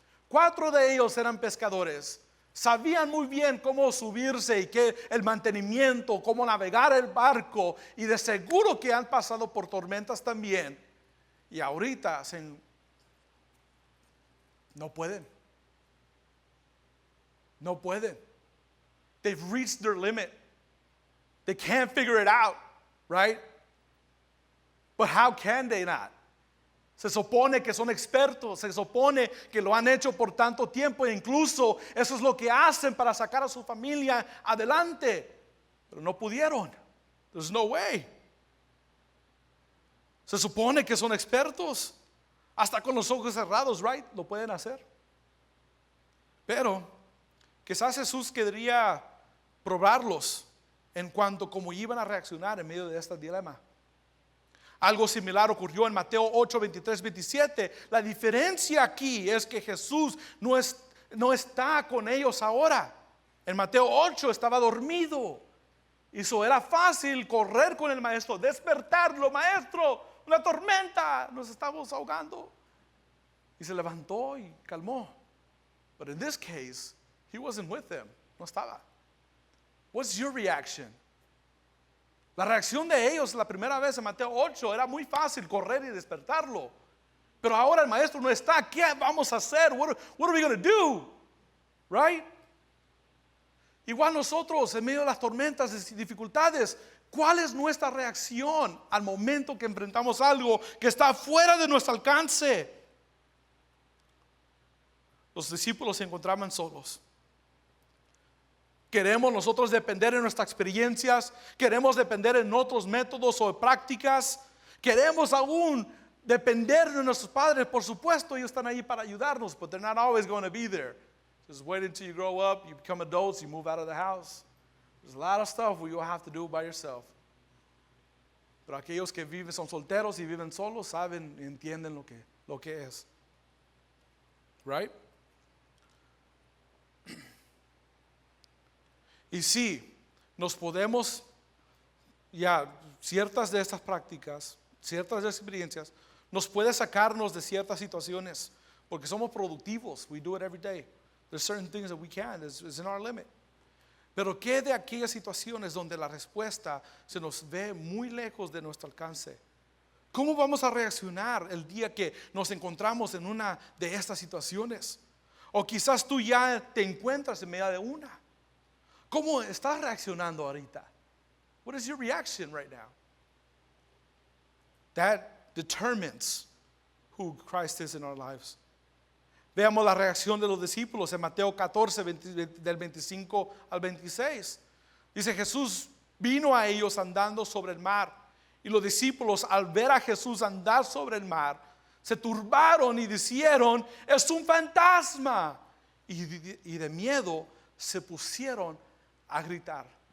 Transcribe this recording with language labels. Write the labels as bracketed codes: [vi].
[es] 4 de ellos eran pescadores, sabían muy bien cómo subirse y que el mantenimiento, cómo navegar el barco, y de seguro que han pasado por tormentas también, y ahorita no pueden. [en] They've reached their limit. They can't figure it out, right? But how can they not? [es] Se supone que son expertos, se supone que lo han hecho por tanto tiempo, e incluso eso es lo que hacen para sacar a su familia adelante, pero no pudieron. There's no way. Se supone que son expertos, hasta con los ojos cerrados, right? Lo pueden hacer. Pero quizás Jesús quería probarlos en cuanto cómo iban a reaccionar en medio de este dilema. Algo similar ocurrió en Mateo 8, 23, 27. La diferencia aquí es que Jesús no está con ellos ahora. En Mateo 8 estaba dormido. Y eso era fácil correr con el maestro, despertarlo: maestro, una tormenta, nos estamos ahogando. Y se levantó y calmó. [en] But in this case, he wasn't with them. No estaba. What's your reaction? [es] La reacción de ellos la primera vez en Mateo 8 era muy fácil, correr y despertarlo. Pero ahora el maestro no está. ¿Qué vamos a hacer? What are we going to do? Right? Igual nosotros en medio de las tormentas y dificultades, ¿cuál es nuestra reacción al momento que enfrentamos algo que está fuera de nuestro alcance? Los discípulos se encontraban solos. Queremos nosotros depender de nuestras experiencias, queremos depender en otros métodos o prácticas, queremos aún depender de nuestros padres. Por supuesto, ellos están ahí para ayudarnos, but they're not always going to be there. [en] Just wait until you grow up, you become adults, you move out of the house. There's a lot of stuff you have to do by yourself. [es] Pero aquellos que son solteros y viven solos saben y entienden lo que es. Right? Y sí, nos podemos, ciertas de estas prácticas, ciertas de estas experiencias, nos puede sacarnos de ciertas situaciones, porque somos productivos. [en] We do it every day. There's certain things that we can, it's in our limit. [es] Pero ¿qué de aquellas situaciones donde la respuesta se nos ve muy lejos de nuestro alcance? ¿Cómo vamos a reaccionar el día que nos encontramos en una de estas situaciones? O quizás tú ya te encuentras en medio de una. [en] ¿Cómo estás reaccionando ahorita? What is your reaction right now? That determines who Christ is in our lives. [es] Veamos la reacción de los discípulos en Mateo 14, del 25 al 26. Dice: Jesús vino a ellos andando sobre el mar, y los discípulos, al ver a Jesús andar sobre el mar, se turbaron y dijeron: es un fantasma, y de miedo se pusieron a gritar.